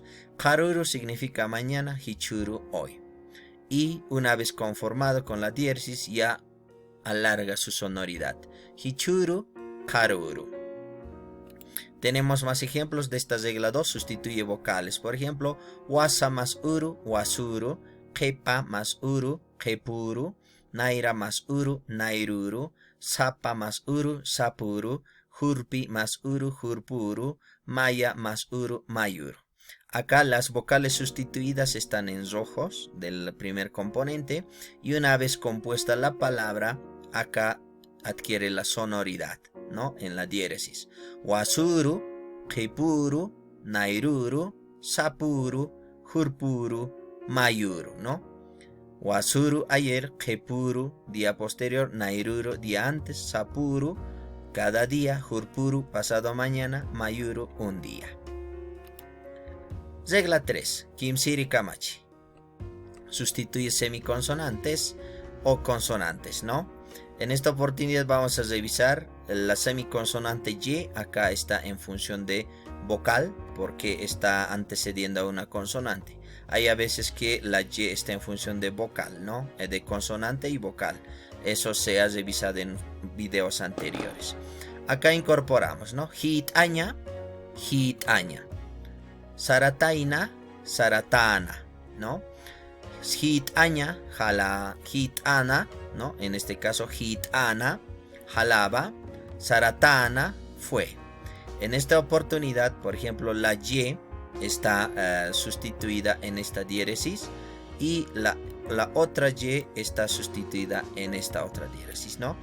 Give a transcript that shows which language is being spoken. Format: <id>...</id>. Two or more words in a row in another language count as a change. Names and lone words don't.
<es>Karuru significa mañana, hichuru hoy. Y una vez conformado con la diéresis ya alarga su sonoridad.</es> <ay>Hichuru, karuru.</ay> <es>Tenemos más ejemplos de esta regla 2, sustituye vocales. Por ejemplo, wasa más</es> <ay>uru, wasuru, kepa</ay> <es>más</es> <ay>uru, kepuru, naira</ay> <es>más</es> <ay>uru, nairuru, sapa</ay> <es>más</es> <ay>uru, sapuru, hurpi</ay> <es>más</es> <ay>uru, hurpuru, maya</ay> <es>más</es> <ay>uru, mayuru.</ay> <es>Acá las vocales sustituidas están en rojos del primer componente y una vez compuesta la palabra, acá adquiere la sonoridad, ¿no? En la diéresis.</es> <ay>Wasuru, kepuru, nairuru, sapuru, hurpuru, mayuru, ¿no?</ay> <es>Wasuru ayer, kepuru día posterior, nairuru día antes, sapuru cada día, hurpuru pasado mañana, mayuru un día. Regla 3.</es> <ay>Kimsiri Kamachi.</ay> <es>Sustituye semiconsonantes o consonantes, ¿no? En esta oportunidad vamos a revisar la semiconsonante Y. Acá está en función de vocal porque está antecediendo a una consonante. Hay a veces que la Y está en función de vocal, ¿no? De consonante y vocal. Eso se ha revisado en videos anteriores. Acá incorporamos, ¿no?</es> <ay>Hitaña, hitaña. Sarataina, saratana, ¿no? Hitaña, jala, hitana,</ay> <es>¿no? En este caso, hitana, jalaba, saratana, fue. En esta oportunidad, por ejemplo, la Y está sustituida en esta diéresis y la otra Y está sustituida en esta otra diéresis, ¿no?</es>